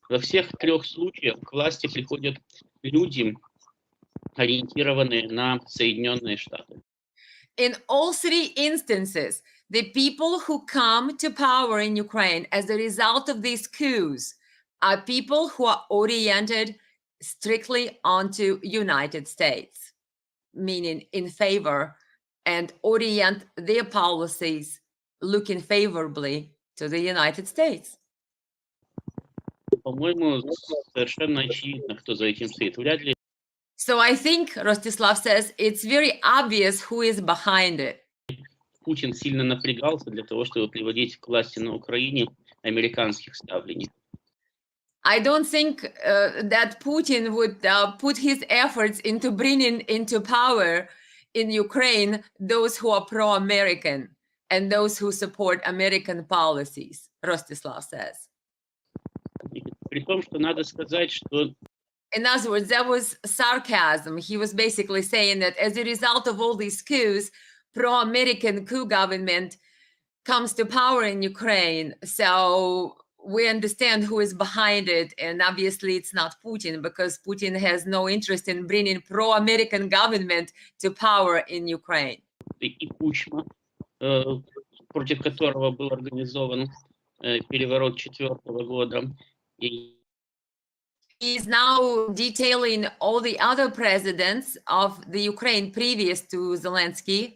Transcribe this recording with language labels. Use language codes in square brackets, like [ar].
[ru] Во всех 3 случаях к власти приходят люди, ориентированные на Соединенные Штаты. [en] In all 3 instances, the people who come to power in Ukraine as a result of these coups are people who are oriented strictly onto United States, meaning in favor, and orient their policies looking favorably to the United States. [ru] По-моему, совершенно очевидно, кто за этим стоит. Вряд ли [en] So I think, Rostislav says, it's very obvious who is behind it. [ru] Путин сильно напрягался для того, чтобы приводить к власти на Украине американских ставленников. [en] I don't think that Putin would put his efforts into bringing into power in Ukraine those who are pro-American and those who support American policies, Rostislav says. [ru] При том, что надо сказать, что [en] In other words, that was sarcasm. He was basically saying that as a result of all these coups, pro-American coup government comes to power in Ukraine. So we understand who is behind it. And obviously it's not Putin, because Putin has no interest in bringing pro-American government to power in Ukraine. [ru] и Кучма, против которого был организован переворот 2004 года, и [en] He's now detailing all the other presidents of the Ukraine previous to Zelensky.